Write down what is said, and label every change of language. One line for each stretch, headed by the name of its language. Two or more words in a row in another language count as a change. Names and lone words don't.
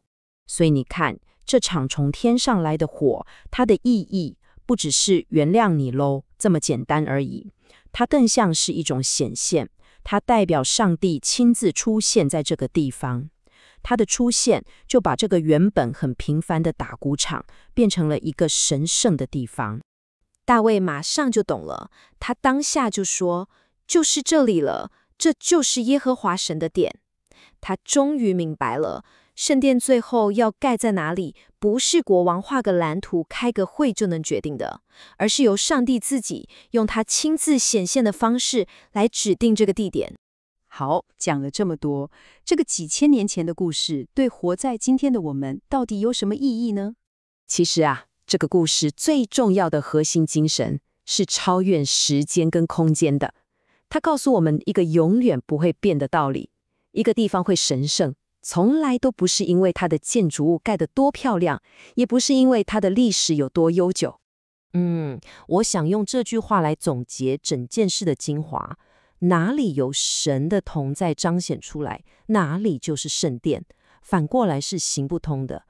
Chinese: 所以你看，這場從天上來的火，它的意義不只是原諒你嘍這麼簡單而已，它更像是一種顯現，它代表上帝親自出現在這個地方。他的出現就把這個原本很平凡的打谷場變成了一個神聖的地方。大衛馬上就懂了，他當下就說：“就是這裡了，這就是耶和華神的殿。” 他終於明白了，聖殿最後要蓋在哪裡，不是國王畫個藍圖、開個會就能決定的，而是由上帝自己用他親自顯現的方式來指定這個地點。好，講了這麼多，這個幾千年前的故事對活在今天的我們到底有什麼意義呢？其實啊，這個故事最重要的核心精神是超越時間跟空間的。它告訴我們一個永遠不會變的道理：一個地方會神聖，從來都不是因為它的建築物蓋得多漂亮，也不是因為它的歷史有多悠久。我想用這句話來總結整件事的精華。哪裡有神的同在彰顯出來，哪裡就是聖殿，反過來是行不通的。